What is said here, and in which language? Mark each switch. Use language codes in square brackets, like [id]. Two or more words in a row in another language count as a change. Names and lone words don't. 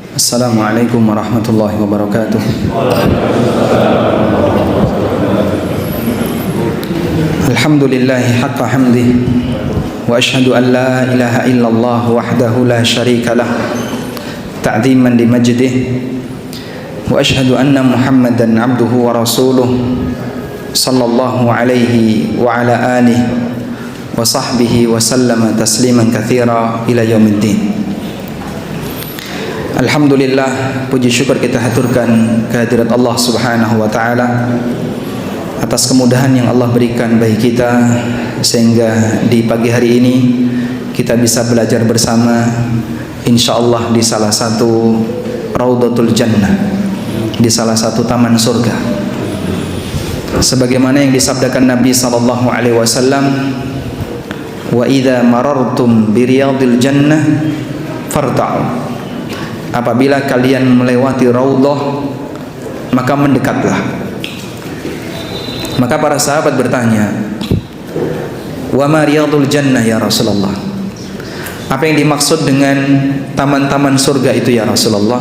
[ar] السلام عليكم ورحمة الله وبركاته الحمد لله حق حمده وأشهد أن لا إله إلا الله وحده لا شريك له تعظيما لمجده وأشهد أن محمدا عبده ورسوله صلى الله عليه وعلى آله وصحبه وسلم تسليما كثيرا إلى يوم الدين. Alhamdulillah, [id] puji syukur kita haturkan kehadirat Allah [ar] سبحانه وتعالى [id] atas kemudahan yang Allah berikan bagi kita sehingga di pagi hari ini kita bisa belajar bersama insyaallah di salah satu Raudhatul Jannah, di salah satu taman surga. Sebagaimana yang disabdakan Nabi [ar] صلى الله عليه وسلم, وإذا مررتم برياض الجنة فارتعوا. [id] Apabila kalian melewati raudhah, maka mendekatlah. Maka para sahabat bertanya, [ar] وما رياض الجنة يا رسول الله? [id] Apa yang dimaksud dengan taman-taman surga itu [ar] يا رسول الله?